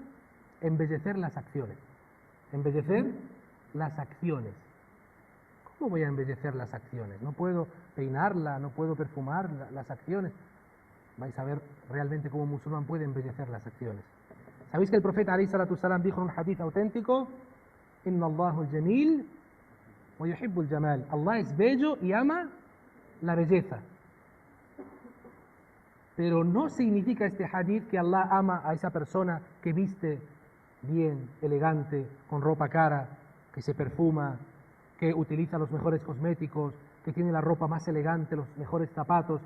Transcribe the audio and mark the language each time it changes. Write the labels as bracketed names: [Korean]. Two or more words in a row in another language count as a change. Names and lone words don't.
[Spanish] Embellecer las acciones. Embellecer las acciones. ¿Cómo voy a embellecer las acciones? No puedo peinarla, no puedo perfumar las acciones. Vais a ver realmente cómo un musulmán puede embellecer las acciones. ¿Sabéis que el profeta [Arabic] عليه الصلاة السلام [Spanish] dijo en un hadith auténtico? [Arabic] إن الله الجميل ويحب الجمال. [Spanish] Allah es bello y ama la belleza. Pero no significa este hadith que Allah ama a esa persona que viste bien, elegante, con ropa cara, que se perfuma, que utiliza los mejores cosméticos, que tiene la ropa más elegante, los mejores zapatos.